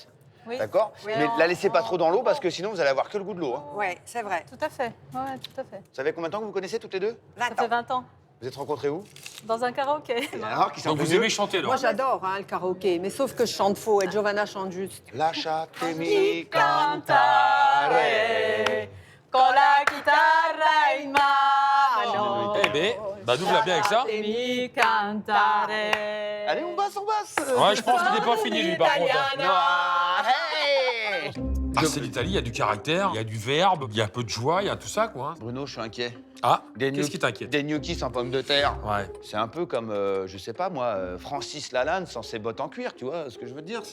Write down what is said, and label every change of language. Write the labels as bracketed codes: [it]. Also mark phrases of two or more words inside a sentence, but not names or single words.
[fr] Oui. D'accord? Oui, Mais en- la laissez pas en- trop dans l'eau parce que sinon, vous allez avoir que le goût de l'eau, hein. Ouais, c'est vrai. Tout à fait. Ouais, tout à fait. Vous savez combien de temps que vous connaissez toutes les deux? Ça fait 20 ans. Vous êtes rencontrés où? Dans un karaoké. Alors, qui s'en Donc vous aimez chanter, là. Moi, j'adore hein, le karaoké, mais sauf que je chante faux et Giovanna chante juste. [it] Lasciatemi cantare con la chitarra in mano. [fr] Eh ben, bah nous voilà bien avec ça. [it] Lasciatemi cantare. [fr] Allez, on basse, on basse. Ouais, je pense qu'il n'est pas fini, lui, par contre. hein. Ah, hey. Ah, c'est l'Italie, il y a du caractère, il y a du verbe, il y a un peu de joie, il y a tout ça, quoi. Bruno, je suis inquiet. Ah, Des qu'est-ce gnoc- qui t'inquiète? Des gnocchis sans pommes de terre. Ouais. C'est un peu comme, je sais pas moi, Francis Lalanne sans ses bottes en cuir, tu vois ce que je veux dire?